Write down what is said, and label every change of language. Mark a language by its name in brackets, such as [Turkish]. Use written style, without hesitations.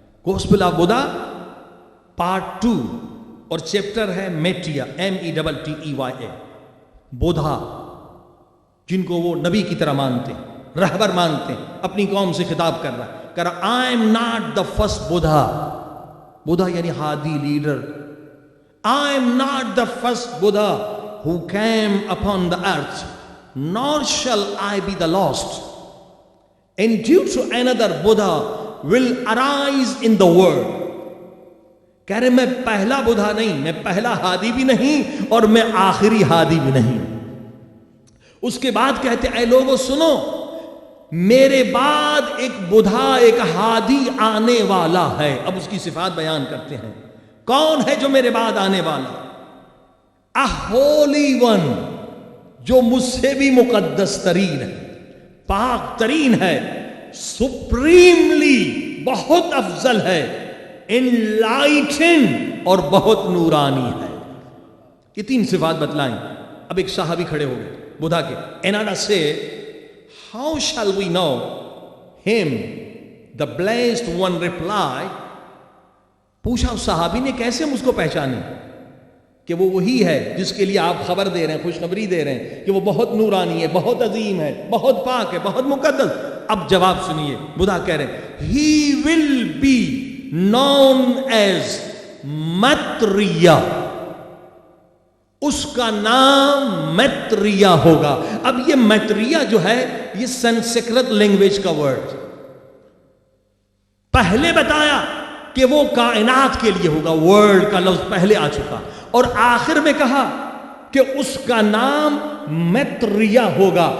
[Urdu] Gospel of Buddha part 2 اور chapter ہے میٹیا، METTEYA. Buddha جن کو وہ نبی کی طرح مانتے ہیں، رہبر مانتے ہیں، اپنی قوم سے خطاب کر رہا ہے. [English] I am not the first Buddha. [Urdu] Buddha یعنی ہادی leader. [English] I am not the first Buddha who came upon the earth, nor shall I be the last. And due to another Buddha will arise in the world. [Urdu] کہہ رہے میں پہلا بدھا نہیں، میں پہلا ہادی بھی نہیں اور میں آخری ہادی بھی نہیں. اس کے بعد کہتے اے لوگوں سنو، میرے بعد ایک بدھا، ایک ہادی آنے والا ہے. اب اس کی صفات بیان کرتے ہیں. کون ہے جو میرے بعد آنے والا؟ [English] A holy one، [Urdu] جو مجھ سے بھی مقدس ترین ہے، پاک ترین ہے. سپریملی، بہت افضل ہے. enlightened، اور بہت نورانی ہے. یہ 3 صفات بتلائیں. اب ایک صحابی کھڑے ہو گئے بدھا کے. [English] Another said, how shall we know him? The blessed one replied. [Urdu] پوچھا اس صحابی نے کیسے ہم اس کو پہچانے کہ وہ وہی ہے جس کے لیے آپ خبر دے رہے ہیں، خوشخبری دے رہے ہیں کہ وہ بہت نورانی ہے، بہت عظیم ہے، بہت پاک ہے، بہت مقدس. اب جواب سنیے. بدھا کہہ رہے ہیں [English] he will be known as Maitreya. [Urdu] اس کا نام میتریا ہوگا. اب یہ میتریا جو ہے یہ سنسکرت لینگویج کا ورڈ. پہلے بتایا کہ وہ کائنات کے لیے ہوگا، ورلڈ کا لفظ پہلے آ چکا، اور آخر میں کہا کہ اس کا نام میتریا ہوگا.